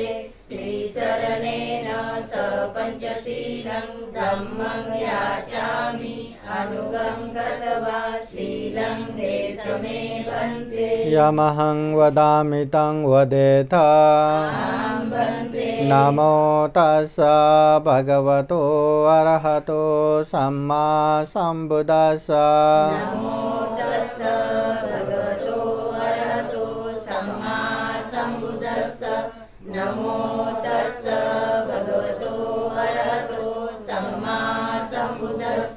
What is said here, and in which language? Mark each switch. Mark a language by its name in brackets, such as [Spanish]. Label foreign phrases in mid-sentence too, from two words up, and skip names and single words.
[Pali] त्रिशरणेन स पंचशीलं धम्मं याचामि अनुगं गत्वा शीलं देत मे भन्ते। यमहं वदामि तं वदेथ। नमो तस्स भगवतो अरहतो सम्मा सम्बुद्दस्स। नमो तस्स भगवतो अरहतो सम्मा सम्बुद्दस्स। नमो तस्स भगवतो अरहतो सम्मा सम्बुद्दस्स।